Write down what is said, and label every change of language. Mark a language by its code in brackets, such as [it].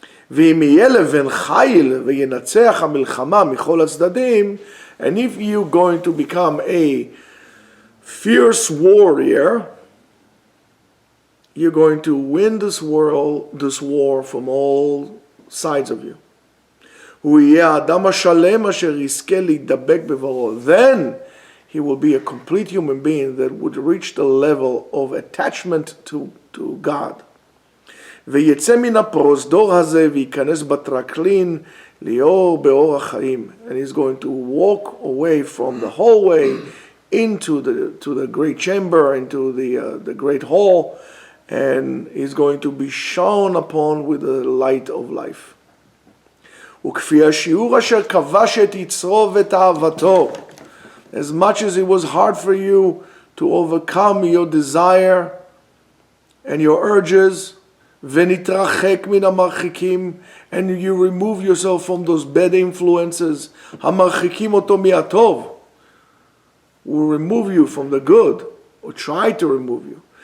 [he] ואם יהיה לבן חיל וינצח המלחמה מכל הצדדים, [en] and if you're going to become a fierce warrior, you're going to win this war from all sides of you. [he] הוא יהיה האדם השלם אשר יזכה להידבק בברו. [en] Then he will be a complete human being that would reach the level of attachment to God. [he] ויצא מן הפרוזדור הזה וייכנס בטרקלין ליאור באור החיים. [en] And he's going to walk away from the hallway into the great chamber, into the great hall, and he's going to be shone upon with the light of life. [he] וכפי השיעור אשר כבש את יצרו ותאוותו, [en] as much as it was hard for you to overcome your desire and your urges, [he] ונתרחק מן המרחיקים, [en] and you remove yourself from those bad influences, [he] המרחיקים אותו מהטוב, [en] will remove you from the good, or try to remove you.